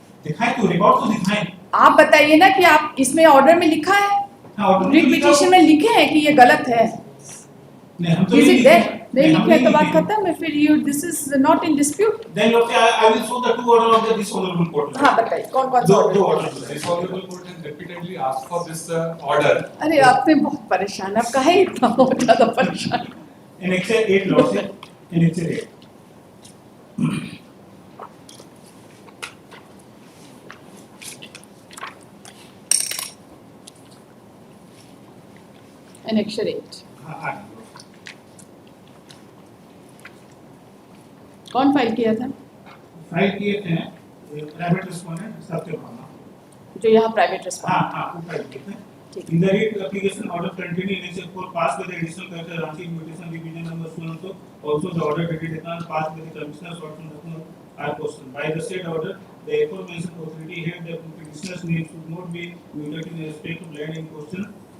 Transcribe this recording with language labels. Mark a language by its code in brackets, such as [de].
[hi] दिखाएं तो रिकॉर्ड तो दिखाएं. आप बताइए ना कि आप इसमें ऑर्डर में लिखा है, रिट पिटीशन में लिखे हैं कि ये गलत है. नहीं हम तो [en] Is it there? [hi] नहीं हम लिखे है तो बात लिखे. खत्म है. फिर [en] you this is not in dispute. Then you say I will show the two order of the this honorable court. [hi] हाँ बताइए कौन कौन सा दो [en] order? order. This honorable court has repeatedly asked for this order. [hi] अरे आपने बहुत परेशान, आप काहे इतना बहुत ज़्यादा परेशान? [en] Annexure 8 law से Annexure 8. Annexure 8 [hi] हाँ कौन फाइल किया था? फाइल किए थे प्राइवेट रिस्पोंडेंट सत्यभामा. जो यहाँ प्राइवेट रिस्पॉन्स. हाँ वो फाइल किए थे. ठीक. [en] In the writ application order continuing in Annexure 4 passed by the additional collector Ranchi Mutation Division number so and so. Also the order dated passed by the commissioner short from Lucknow are questioned. By the said order, the aforementioned authority held that the petitioner's name should not be mutated in respect of land in question.